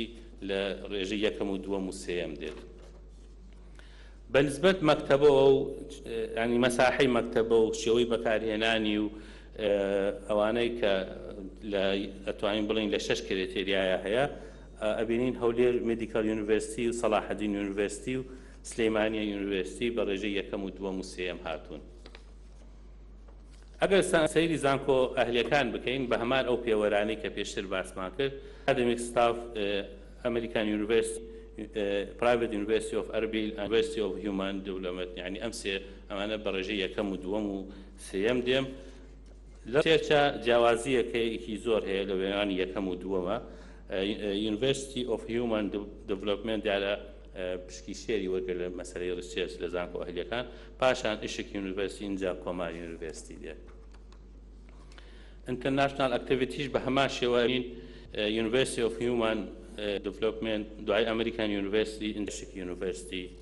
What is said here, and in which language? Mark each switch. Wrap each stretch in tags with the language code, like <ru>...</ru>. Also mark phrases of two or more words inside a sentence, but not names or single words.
<ckb>لە ڕێژەی یەکەم و دووەم و سێەم دێت بە نسبەت مەکتەبەوە و ینی مەساحەی مەکتەبە و شێوەی بەکارهێنانی و ئەوانەی کە ئەتوانین بڵین لە 6 کرێتریایە هەیە ئەبینین هەولێر مێدیکال یونیڤەرسیتی و سەلاحەدین یونیڤەرسیتی و سلەیمانیە یونیڤەرسیتی بە ڕێژەی یەکەم و دووەم و سێەم هاتوون ئەگەر سەیری زانکۆ ئەهلیەکان بکەین بە هەمان ئەو پێوەرانەی کە پێشتر باسمان کرد</ckb> <en>academic staff</en> <ckb>ئەمریکان یونیڤەرسیتی Private University of Erbil and University of Human Development يعني ئەمسێ ئەمانە بە ڕێژەی یەکەم و دووەم و سێەم دێم لە سێرچە جیاوازیەکەیەکی زۆر هەیە لە وێنانی یەکەم و دووەمە University of Human Development دیارە پشکی شێری وەرگە لە مەسەلەی ڕیسێرچ لە زانکۆ ئەهلیەکان پاشان ئیشک یونیڤەرسیتی اینجا کۆمار یونیڤەرسیتی دێت</ckb> <en>International Activities</en> <ckb>بە هەمان شێوەین University of Human Development دوای ئەمریکان یونیڤەرسیتی ئیشک یونیڤەرسیتی</ckb>